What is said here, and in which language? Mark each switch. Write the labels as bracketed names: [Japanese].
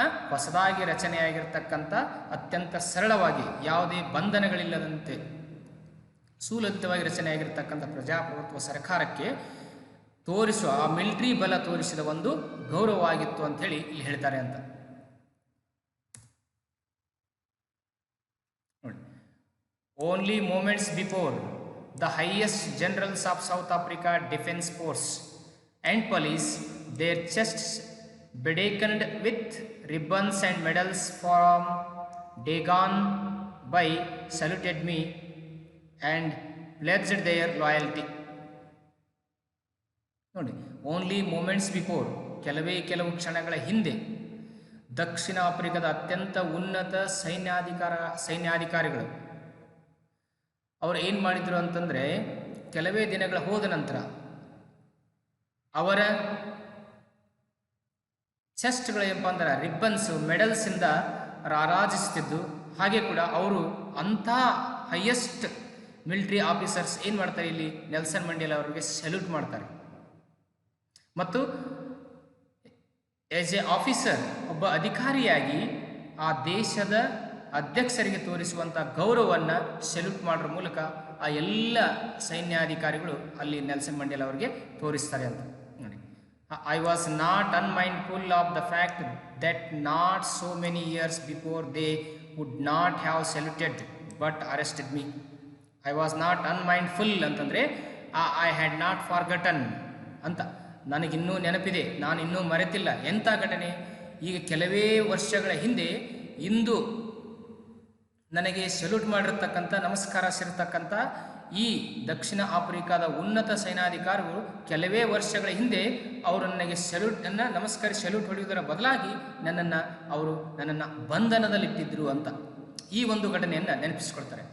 [Kannada] ಹೊಸದಾಗಿ ರಚನೆಯಾಗಿರ್ತಕ್ಕಂಥ ಅತ್ಯಂತ ಸರಳವಾಗಿ ಯಾವುದೇ ಬಂಧನಗಳಿಲ್ಲದಂತೆ ಸುಲಲಿತವಾಗಿ ರಚನೆಯಾಗಿರ್ತಕ್ಕಂಥ ಪ್ರಜಾಪ್ರಭುತ್ವ ಸರ್ಕಾರಕ್ಕೆ ತೋರಿಸುವ ಆ ಮಿಲಿಟರಿ ಬಲ ತೋರಿಸಿದ ಒಂದು ಗೌರವವಾಗಿತ್ತು ಅಂಥೇಳಿ ಇಲ್ಲಿ ಹೇಳ್ತಾರೆ ಅಂತ ನೋಡಿ. [English] Only moments before the highest generals of South Africa defence force and police, their chests bedecked with ribbons and medals from day gone by, saluted me and pledged their loyalty. [Kannada] ನೋಡಿ, [English] only moments before, [Kannada] ಕೆಲವು ಕ್ಷಣಗಳ ಹಿಂದೆ ದಕ್ಷಿಣ ಆಫ್ರಿಕಾದ ಅತ್ಯಂತ ಉನ್ನತ ಸೈನ್ಯಾಧಿಕಾರಿಗಳು ಅವರು ಏನು ಮಾಡಿದರು ಅಂತಂದರೆ, ಕೆಲವೇ ದಿನಗಳ ಹೋದ ನಂತರ ಅವರ ಚೆಸ್ಟ್ಗಳು ಏನಪ್ಪ ಅಂದ್ರೆ ರಿಬ್ಬನ್ಸು ಮೆಡಲ್ಸಿಂದ ರಾರಾಜಿಸ್ತಿದ್ದು. ಹಾಗೆ ಕೂಡ ಅವರು ಅಂಥ ಹೈಯೆಸ್ಟ್ ಮಿಲಿಟರಿ ಆಫೀಸರ್ಸ್ ಏನು ಮಾಡ್ತಾರೆ, ಇಲ್ಲಿ ನೆಲ್ಸನ್ ಮಂಡೇಲ ಅವರಿಗೆ ಸಲ್ಯೂಟ್ ಮಾಡ್ತಾರೆ. ಮತ್ತು [English] as a officer, [Kannada] ಒಬ್ಬ ಅಧಿಕಾರಿಯಾಗಿ ಆ ದೇಶದ ಅಧ್ಯಕ್ಷರಿಗೆ ತೋರಿಸುವಂಥ ಗೌರವವನ್ನು ಸಲ್ಯೂಟ್ ಮಾಡೋದ್ರ ಮೂಲಕ ಆ ಎಲ್ಲ ಸೈನ್ಯಾಧಿಕಾರಿಗಳು ಅಲ್ಲಿ ನೆಲ್ಸನ್ ಮಂಡೇಲ ಅವರಿಗೆ ತೋರಿಸ್ತಾರೆ ಅಂತ ನೋಡಿ. [English] I was not unmindful of the fact that not so many years before they would not have saluted but arrested me. I was not unmindful [Kannada] ಅಂತಂದರೆ [English] I had not forgotten [Kannada] ಅಂತ, ನನಗಿನ್ನೂ ನೆನಪಿದೆ, ನಾನಿನ್ನೂ ಮರೆತಿಲ್ಲ. ಎಂಥ ಘಟನೆ! ಈಗ ಕೆಲವೇ ವರ್ಷಗಳ ಹಿಂದೆ ಇಂದು ನನಗೆ ಸೆಲ್ಯೂಟ್ ಮಾಡಿರ್ತಕ್ಕಂಥ, ನಮಸ್ಕರಿಸಿರ್ತಕ್ಕಂಥ ಈ ದಕ್ಷಿಣ ಆಫ್ರಿಕಾದ ಉನ್ನತ ಸೇನಾಧಿಕಾರಿಗಳು ಕೆಲವೇ ವರ್ಷಗಳ ಹಿಂದೆ ಅವರು ನನಗೆ ಸೆಲ್ಯೂಟನ್ನು ನಮಸ್ಕರಿಸಿ ಸೆಲ್ಯೂಟ್ ಹೊಡೆಯುವುದರ ಬದಲಾಗಿ ನನ್ನನ್ನು ಬಂಧನದಲ್ಲಿಟ್ಟಿದ್ದರು ಅಂತ ಈ ಒಂದು ಘಟನೆಯನ್ನು ನೆನಪಿಸ್ಕೊಳ್ತಾರೆ.